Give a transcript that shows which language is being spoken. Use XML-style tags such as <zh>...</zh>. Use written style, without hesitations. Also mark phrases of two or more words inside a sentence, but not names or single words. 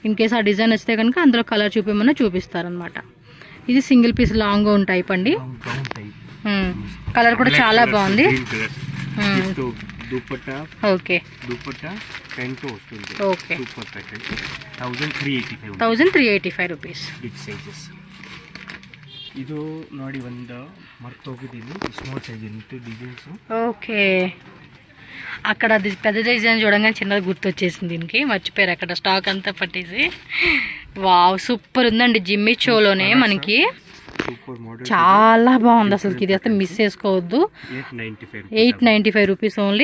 <en>in case</en> <te>ఆ డిజైన్ వస్తే కనుక అందులో కలర్ చూపించమన్నా చూపిస్తారనమాట. ఇది</te> <en>single piece long gown type</en> <te>అండి. కలర్ కూడా చాలా బాగుంది. దుపట్టా ఓకే దుపట్టా ప్యాంట్ వస్తుంది. ఓకే</te> <en>super pattern 1385 1385 rupees. big sizes.</en> <kn>ಇದು ನೋಡಿ ಒಂದು ಮರ್ತೋಗಿದ್ದೀನಿ</kn> <en>small size into designs.</en> <te>ఓకే అక్కడ పెద్ద డిజైన్ చూడంగానే చిన్నది గుర్తొచ్చేసింది దీనికి, మర్చిపోయారు అక్కడ స్టాక్ అంతా పట్టేసి. వావ్ సూపర్ ఉందండి. జిమ్మి చోలోనే మనకి</te> <en>super model</en> <te>చాలా బాగుంది అసలు. ఇది అయితే మిస్ చేసుకోవద్దు.</te> <en>895 rupees only.</en>